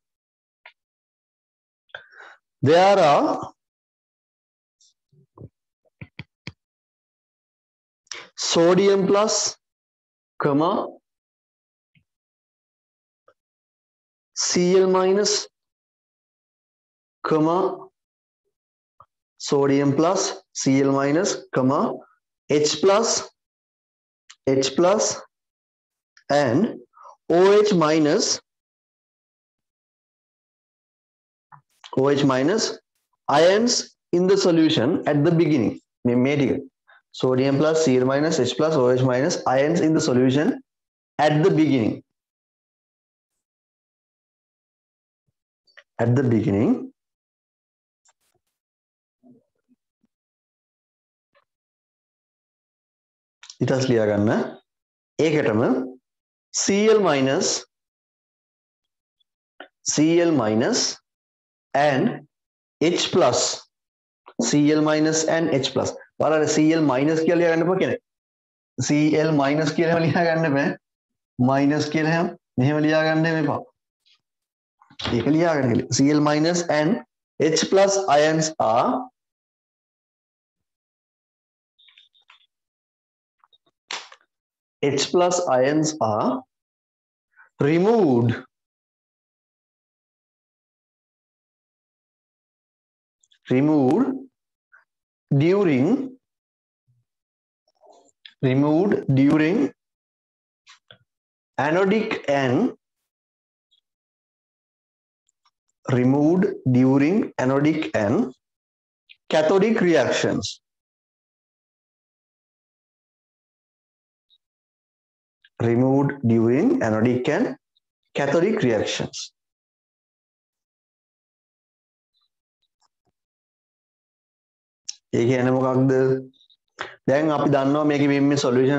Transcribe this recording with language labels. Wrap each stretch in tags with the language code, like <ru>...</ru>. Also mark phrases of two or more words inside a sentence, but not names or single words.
<en>there are sodium plus comma Cl minus comma sodium plus Cl minus comma H plus and OH minus ions in the solution at the beginning sodium plus Cl minus H plus OH minus ions in the solution at the beginning</en> <si>ඊට පස්සේ ලියා ගන්න ඒකටම</si> <en>Cl minus and H plus</en> <si>බලන්න</si> <en>Cl minus</en> <si>කියලා ලියා ගන්න එපා කියන්නේ</si> <en>Cl minus</en> <si>කියලා ලියා ගන්න බෑ minus කියලා මෙහෙම ලියා ගන්න එපා ඒක ලියා ගන්න</si> <en>Cl minus and H plus ions are removed during anodic and cathodic reactions</en> <si>ඒ කියන්නේ මොකක්ද දැන් අපි දන්නවා මේකේ මේ සොලියුෂන්ස්</si>